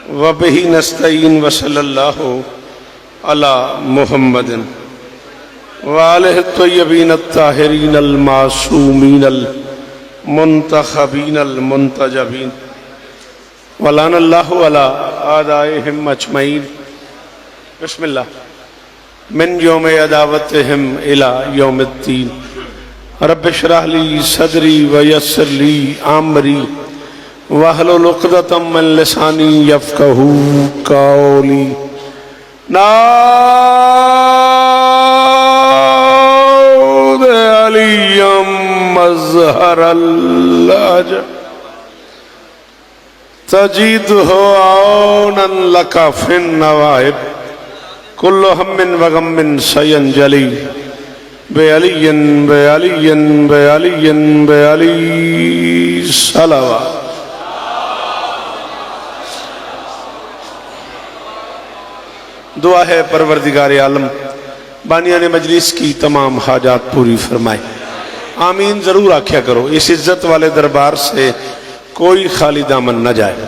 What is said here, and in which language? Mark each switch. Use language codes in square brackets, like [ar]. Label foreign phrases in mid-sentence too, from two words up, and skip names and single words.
[ar] وبه نستعين وصلى الله على محمد وآله الطيبين الطاهرين المعصومين المنتخبين المنتجبين ولعن الله على أعدائهم أجمعين. बिस्मिल्लाह। من يوم عداوتهم إلى يوم الدين. رب اشرح لي صدري ويسر لي أمري واحلل عقدة من لساني يفقهوا قولي. ناد عليا مظهر العجائب تجده عونا لك في النوائب كل هم وغم سينجلي بعلي بعلي بعلي بعلي صلوات. [ur] دعا ہے پروردگار عالم بانیان مجلس کی تمام حاجات پوری فرمائے. آمین ضرور آکھیا کرو. اس عزت والے دربار سے کوئی خالی دامن نہ جائے.